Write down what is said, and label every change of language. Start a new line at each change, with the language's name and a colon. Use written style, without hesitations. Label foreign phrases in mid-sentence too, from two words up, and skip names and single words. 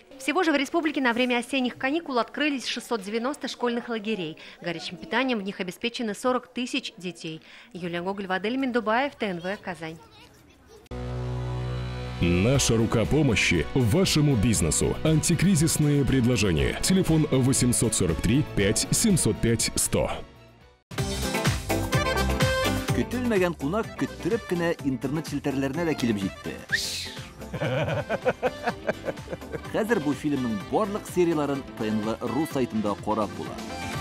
Russian: Всего же в республике на время осенних каникул открылись 690 школьных лагерей. Горячим питанием в них обеспечены 40 тысяч детей. Юлия Гоголь, Вадель Миндубаев, ТНВ, Казань. Наша рука помощи вашему бизнесу. Антикризисные предложения. Телефон 843 5 705 100.
Tatar: Көтелмәгән кунак көттөреп кенә интернет челтәрләренә дә килеп җитте. Хәзер бу фильмның барлык серияларын ТНВ.ру сайтында карап була.